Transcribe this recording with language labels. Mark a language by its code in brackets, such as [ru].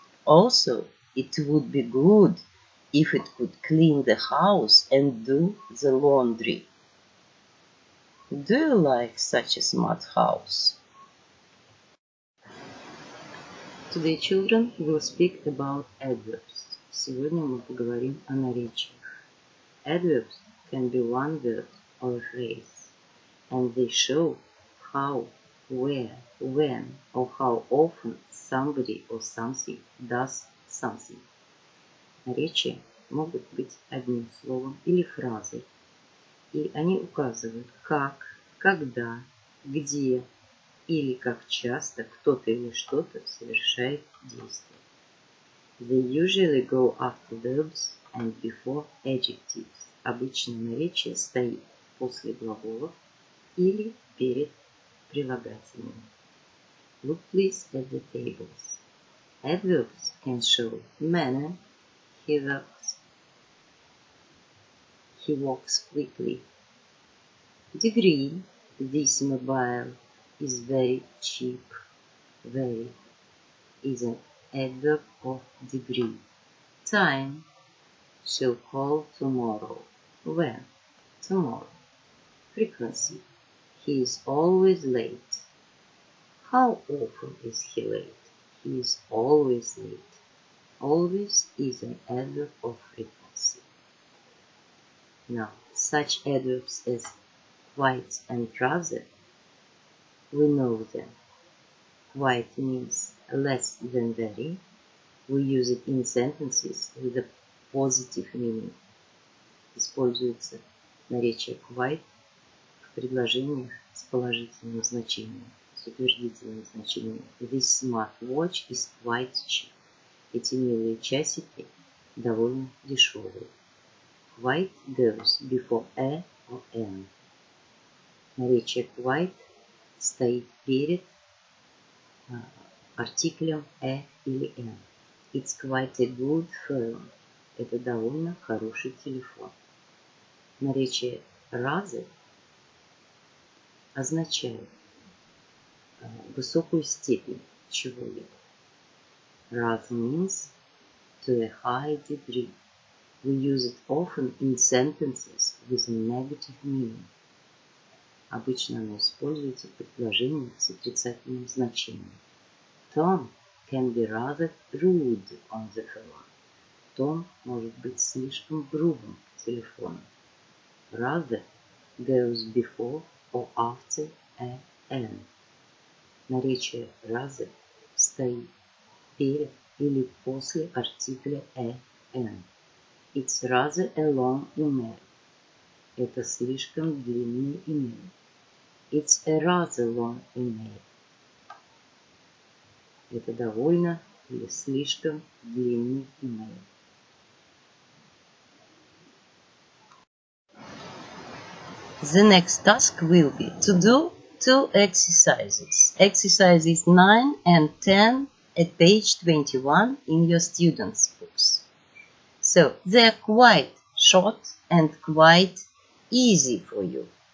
[en] Also, it would be good if it could clean the house and do the laundry. Do you like such a smart house? Today, children, will speak about adverbs. [ru] Сегодня мы поговорим о наречиях. [en] Adverbs can be one word or a phrase, and they show how, where, when, or how often somebody or something does something. [ru] Наречия могут быть одним словом или фразой, и они указывают, как, когда, где или как часто кто-то или что-то совершает действие. [en] They usually go after verbs and before adjectives. [ru] Обычно наречие стоит после глаголов или перед прилагательными. [en] Look please at the tables. Adverbs can show manner, he walks quickly. Degree, this mobile is very cheap. Very is an adverb of degree. Time, she'll call tomorrow. When? Tomorrow. Frequency, he is always late. How often is he late? He is always late. Always is an adverb of frequency. Now, such adverbs as quite and rather, we know them. Quite means less than very. We use it in sentences with a positive meaning. [ru] Используется наречие quite в предложениях с положительным значением, с утвердительным значением. [en] This smartwatch is quite cheap. [ru] Эти милые часики довольно дешевые. [en] Quite goes before a or an. [ru] Наречие quite стоит перед артиклем a или an. [en] It's quite a good phone. [ru] Это довольно хороший телефон. Наречие rather означает высокую степень чего-либо. [en] Rather means to a high degree. We use it often in sentences with a negative meaning. [ru] Обычно оно используется в предложениях с отрицательным значением. [en] Tom can be rather rude on the phone. [ru] Тон может быть слишком грубым к телефону. [en] Rather goes before or after a n. [ru] Наречие rather стоит перед или после артикля an. [en] It's rather a long email. [ru] Это слишком длинный имейл. [en] It's a rather long email. [ru] Это довольно или слишком длинный имейл. [en] The next task will be to do two exercises. Exercises 9 and 10 at page 21 in your students' books. So they are quite short and quite easy for you.